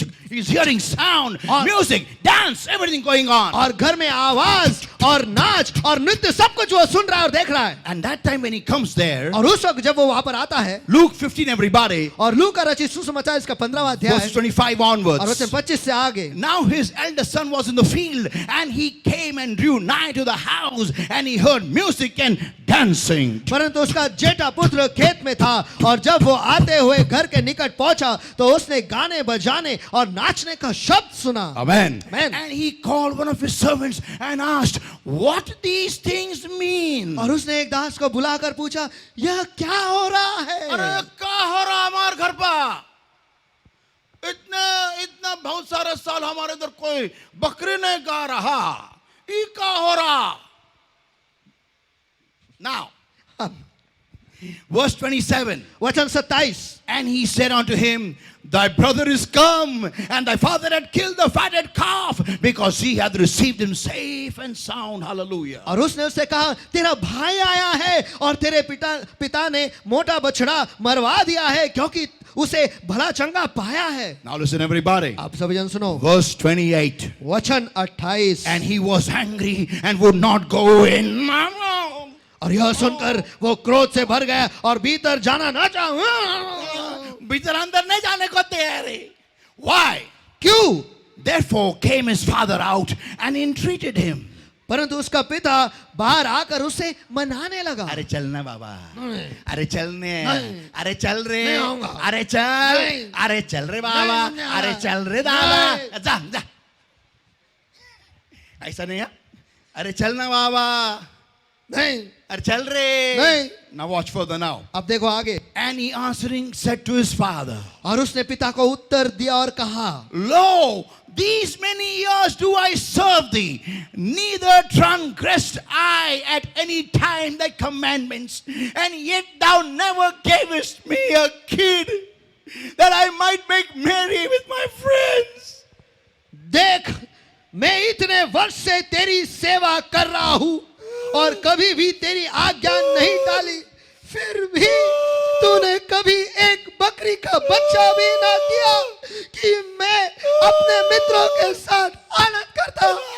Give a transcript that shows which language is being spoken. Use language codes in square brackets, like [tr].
[en] He's hearing sound, music, dance, everything going on. [hi] और घर में आवाज और नाच और नृत्य सब कुछ वो सुन रहा है और देख रहा है. [en] And that time when he comes there, [hi] और उस वक्त जब वो वहां पर आता है, [en] Luke 15, everybody, [hi] और लूका का रचित सुसमाचार इसका 15वां अध्याय [en] verse 25 onwards. [hi] और वचन 25 से आगे. [en] Now his elder son was in the field, and he came and drew nigh to the house, and he heard music and dancing. [hi] परंतु उसका जेठा पुत्र खेत में था, और जब वो आते हुए घर के निकट पहुंचा तो उसने गाने बजाने और नाचने का शब्द सुना. [en] Amen. Amen. And he called one of his servants and asked, what these things mean? [hi] और उसने एक दास को बुलाकर पूछा, यह क्या हो रहा है? अरे क्या हो रहा हमारे घर पर? इतना बहुत सारे साल हमारे इधर कोई बकरी नहीं गा रहा. ये क्या हो रहा? [en] Now, verse 27. [hi] वचन 27. [en] And he said unto him, thy brother is come, and thy father had killed the fatted calf, because he hath received him safe and sound. Hallelujah. [hi] और उसने उससे कहा, तेरा भाई आया है और तेरे पिता ने मोटा बछड़ा मरवा दिया है, क्योंकि उसे भला चंगा पाया है. [en] Now listen everybody. [hi] आप सभी जन सुनो. [en] Verse 28. [hi] वचन 28. [en] And he was angry and would not go in. [hi] और यह सुनकर वो क्रोध से भर गया और भीतर जाना ना चाहा. भीतर अंदर नहीं जाने को तैयार है. [en] Why? [hi] क्यों? [en] Therefore came his father out and entreated him. [hi] परंतु उसका पिता बाहर आकर उसे मनाने लगा. अरे चलना बाबा, अरे चलने, अरे चल रे, नहीं आऊंगा. अरे चल, अरे चल रे बाबा, अरे चल रे दादा, जा जा. ऐसा नहीं है? अरे चलना बाबा, नहीं, अरे चल रे. नहीं. [en] Now watch further now. [hi] अब देखो आगे. [en] And he answering said to his father, [hi] और उसने पिता को उत्तर दिया और कहा, [en] lo, these many years do I serve thee, neither transgressed I at any time thy commandments, and yet thou never gavest me a kid, that I might make merry with my friends. [hi] देख, मैं इतने वर्ष से तेरी सेवा कर रहा हूं और कभी भी तेरी आज्ञा नहीं टाली, फिर भी तूने कभी एक बकरी का बच्चा भी ना दिया कि मैं अपने मित्रों के साथ आनंद करता.